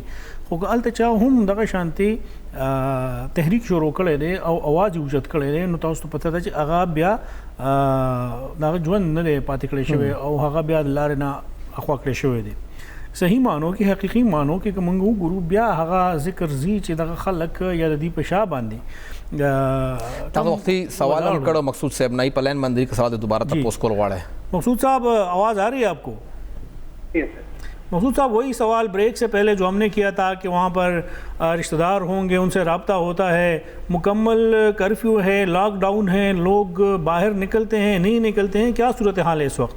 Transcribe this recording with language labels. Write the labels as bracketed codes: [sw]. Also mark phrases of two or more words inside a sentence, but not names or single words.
[ps] خو که هلته چا هم دغه شانتې تحریک شروع کړی دی او اواز یې اوچت کړی دی نو تاسو ته پته ده چې هغه بیا د هغه ژوند نه دی پاتې کړی شوی او هغه بیا د لارې نه اخوا کړی شوی دی. صحیح معنو کې حقیقي معنو کې که موږ وګورو بیا هغه ذکر ځي چې دغه خلک یا د دې په شا باندې تاسو وختي سوال هم کړو مقصود صاحب نه په لائن باندې که سوال دوباره تپوس کول غواړئ. [ur] مقصود صاحب آواز آ رہی ہے آپ کو؟ مقصود صاحب وہی سوال بریک سے پہلے جو ہم نے کیا تھا کہ وہاں پر رشتہ دار ہوں گے ان سے رابطہ ہوتا ہے, مکمل کرفیو ہے, لاک ڈاؤن ہے, لوگ باہر نکلتے ہیں نہیں نکلتے ہیں, کیا صورتحال ہے اس وقت؟